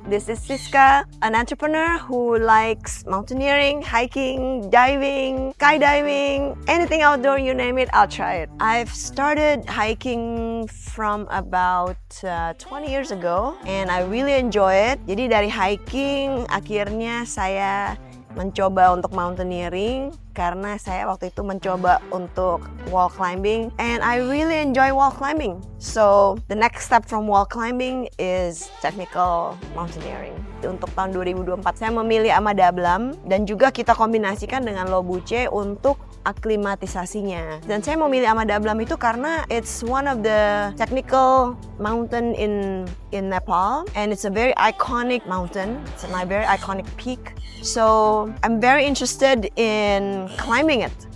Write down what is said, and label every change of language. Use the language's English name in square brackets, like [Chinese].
[English] This is Siska, an entrepreneur who likes mountaineering, hiking, diving, skydiving, anything outdoor, you name it, I'll try it. I've started hiking from about 20 years ago and I really enjoy it. [Indonesian] Jadi dari hiking akhirnya saya mencoba untuk mountaineering karena saya waktu itu mencoba untuk wall climbing [English] and I really enjoy wall climbing. So the next step from wall climbing is technical mountaineering. [Indonesian] Untuk tahun 2024 saya memilih Amada Ablam dan juga kita kombinasikan dengan Lobuche untuk aklimatisasinya. Dan saya memilih Amada Ablam itu karena [English] it's one of the technical mountain in Nepal and it's a very iconic mountain. It's a very iconic peak. So I'm very interested in climbing it.